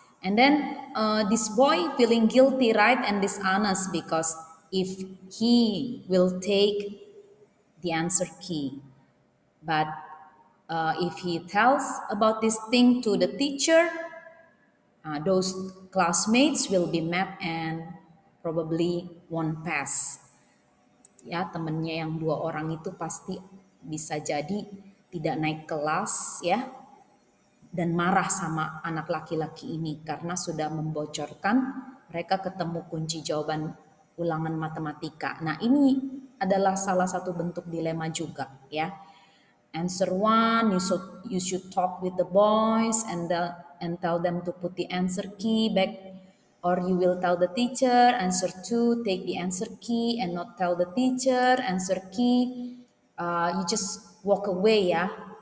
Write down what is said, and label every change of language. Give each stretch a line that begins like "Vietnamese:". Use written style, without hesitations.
English: And then this boy feeling guilty, right, and dishonest because if he will take the answer key, but if he tells about this thing to the teacher, those classmates will be mad and probably won't pass.
Indonesian: Ya, temennya yang dua orang itu pasti bisa jadi tidak naik kelas, ya, dan marah sama anak laki-laki ini karena sudah membocorkan mereka ketemu kunci jawaban ulangan matematika. Nah, ini adalah salah satu bentuk dilema juga, ya.
English: Answer one, you should talk with the boys and tell them to put the answer key back, or you will tell the teacher. Answer two, take the answer key and not tell the teacher. Answer key, you just walk away, yeah.